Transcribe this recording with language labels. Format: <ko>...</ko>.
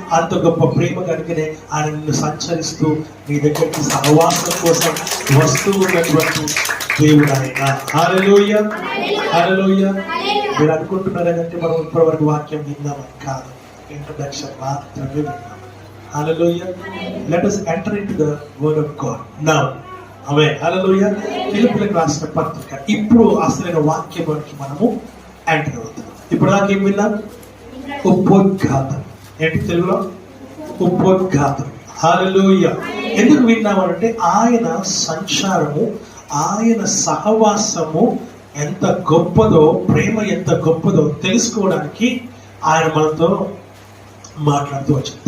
<te>అంత గొప్ప ప్రేమ కనుకనే ఆయన నిన్ను సంచరిస్తూ నీ దగ్గరికి సహవాసం కోసం వస్తూ ఉన్నటువంటి దేవుడు ఆయన. హల్లెలూయా. హల్లెలూయా. మీరు అనుకుంటున్నారు ఏంటంటే మనం ఇప్పటివరకు వాక్యం విన్నామని కాదు, ఇంట్రడక్షన్ మాత్రమే విన్నాం.</te> <en>Hallelujah. Let us enter into the word of God now.</en> <te>Amen. Hallelujah. ఫిలిప్పీయులకు రాసిన పత్రిక. ఇప్పుడు అసలైన వాక్యంలోకి మనము ఎంటర్ అవుతున్నాం. ఇప్పుడు దాకా ఏం విన్నాం? ఉపోద్ఘాతం. ఏంటి తెలుగులో? ఉపోద్ఘాతం. హల్లెలూయా. ఎందుకు విన్నామంటే ఆయన సంచారము, ఆయన సహవాసము ఎంత గొప్పదో, ప్రేమ ఎంత గొప్పదో తెలుసుకోవడానికి ఆయన మనతో మాట్లాడుతూ వచ్చాడు.</te>